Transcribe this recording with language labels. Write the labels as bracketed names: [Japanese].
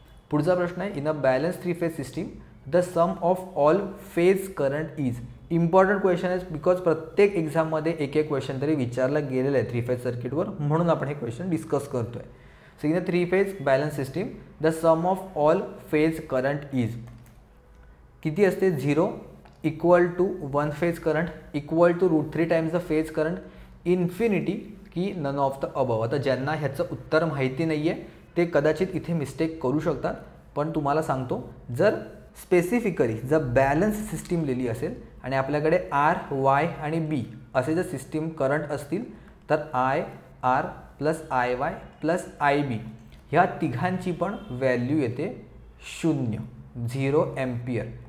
[Marathi] पुढचा प्रश्न आहे, [English] In a balance 3 phase system the sum of all phase current is. [Marathi] Important question आहे because प्रत्येक एक्झाममध्ये एक क्वेश्चन तरी विचारला गेलेला आहे 3 फेज सर्किटवर, म्हणून आपण हे क्वेश्चन डिस्कस करतोय. [English] so in a 3 phase balance system the sum of all phase current is [Marathi] किती असते? [English] 0 equal to 1 phase current equal to √3 times the phase current, infinity की none of the above. [Marathi] आता ज्यांना ह्याचं उत्तर माहिती नाही आहे ते कदाचित इथे मिस्टेक करू शकतात, पण तुम्हाला सांगतो जर स्पेसिफिकली जर बॅलन्स सिस्टीम लिहिली असेल आणि आपल्याकडे आर, वाय आणि बी असे जर सिस्टीम करंट असतील तर I R plus I Y plus I बी ह्या तिघांची पण व्हॅल्यू येते 0 एम्पियर.